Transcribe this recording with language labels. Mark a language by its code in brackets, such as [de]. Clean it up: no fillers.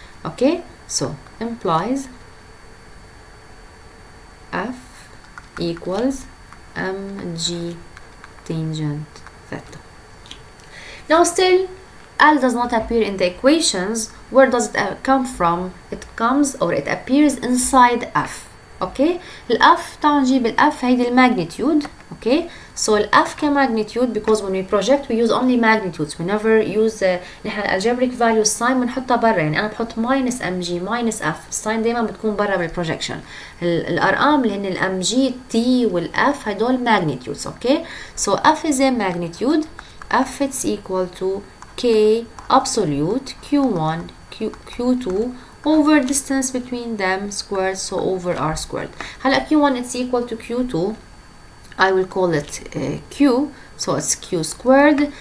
[en] Okay, so implies f equals mg tangent theta. Now still L does not appear in the equations. Where does it come from? It comes or it appears inside F. [ar] Okay, الF تعالوا نجيب الF هيدي الماgnitude. [en] Okay, so [ar] الF كmagnitude [en] because when we project we use only magnitudes. We never use نحن algebraic value sign [ar] بنحطها برا. يعني أنا بحط minus mg minus f. الساين دايما بتكون برا بالprojection. الأرقام اللي هن الmg t والf هدول magnitudes. [en] Okay, so f is a magnitude. F it's equal to k absolute q1 q2 over distance between them squared, so over r squared. هلا q1 it's equal to q2. I will call it q, so it's q squared.